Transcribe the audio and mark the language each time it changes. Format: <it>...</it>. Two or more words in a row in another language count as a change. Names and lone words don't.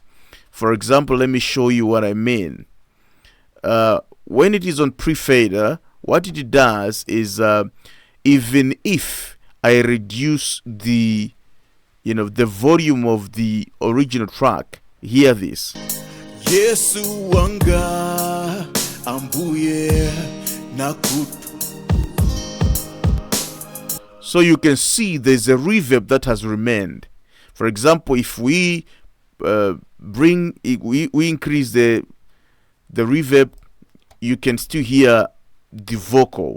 <en>For example, let me show you what I mean. When it is on pre-fader, what it does is even if I reduce the the volume of the original track, hear this.</en> <ny>Yesu wanga ambuye nakutokoza.</ny> <en>So you can see there's a reverb that has remained. For example, if we we increase the reverb, you can still hear the vocal.</en>